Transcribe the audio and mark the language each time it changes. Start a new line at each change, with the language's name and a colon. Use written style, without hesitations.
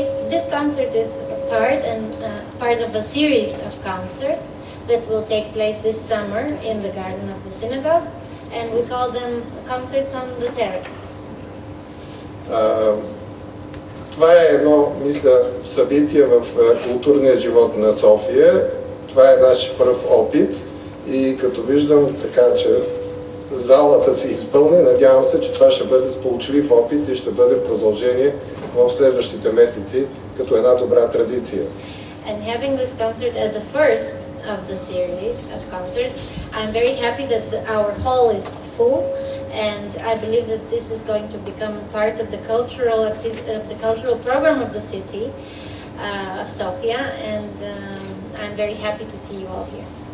English: This concert is part of a series of concerts that will take place this summer in the garden of the synagogue, and we call them concerts on the terrace.
Bulgarian: Това е едно, мисля, събитие в културния живот на София. Това е наш пръв опит и като виждам така, че залата се изпълни, надявам се, че това ще бъде сполучлив опит и ще бъде продължение в следващите месеци като една добра традиция.
English: And having this concert as the first of the series of concerts, I'm very happy that our hall is full, and I believe that this is going to become part of the cultural program of the city of Sofia, and I'm very happy to see you all here.